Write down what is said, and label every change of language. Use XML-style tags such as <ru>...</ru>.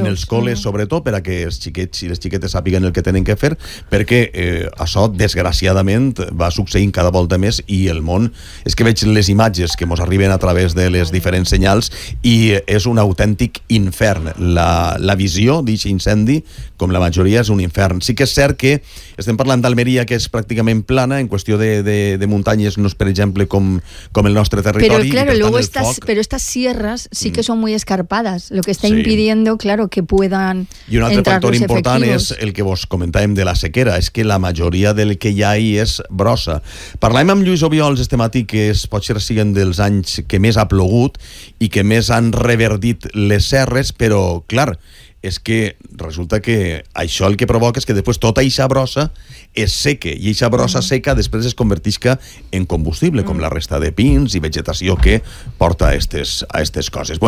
<ca>en els coles sobretot, per a que els xiquets i les xiquetes sàpiguen el que tenen que fer, perquè això desgraciadament va succeint cada volta més, i el món, és que veig les imatges que ens arriben a través de les diferents senyals i és un autèntic infern. La visió d'aquest incendi, com la majoria, és un infern. Sí que és cert que estem parlant d'Almeria, que és pràcticament plana, en qüestió de muntanyes, no és, per exemple, com el nostre territori.</ca> <es>Però, claro, luego estas sierras sí que son muy escarpadas, lo que está impidiendo, claro, que puedan</es> <ca>entrar. I un altre factor important és el que vos comentàvem de la sequera, és que la majoria del que hi ha ahí és brossa. Parlàvem amb Lluís Obiols este matí, que és, potser siguen dels anys que més ha plogut i que més han reverdit les serres, però, clar, és que resulta que això el que provoca és que després tota eixa brossa es seque, i eixa brossa seca després es converteixca en combustible, com la resta de pins i vegetació que porta a estes coses.</ca>